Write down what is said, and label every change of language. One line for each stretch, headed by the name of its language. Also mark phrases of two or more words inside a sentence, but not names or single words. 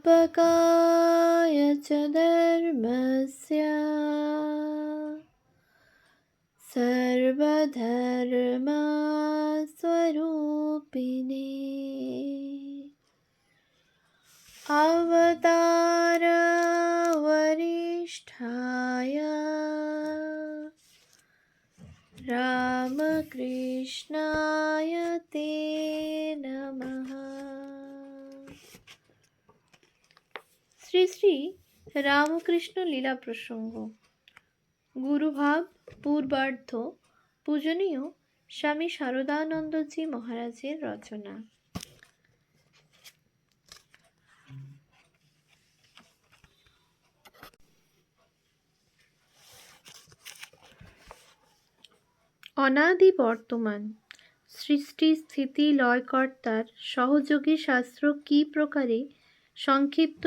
Sanskrit: स्थापकाय च धर्मस्य सर्वधर्मस्वरूपिणे अवतारवरिष्ठाय रामकृष्णाय ते नमः।
Bangla: শ্রী শ্রী রামকৃষ্ণ লীলা প্রসঙ্গ। গুরুভাব পূর্বার্ধ পূজনীয় স্বামী শারদানন্দজি মহারাজের রচনা। অনাদি বর্তমান সৃষ্টি স্থিতি লয়কর্তার সহযোগী শাস্ত্র কি প্রকারে সংক্ষিপ্ত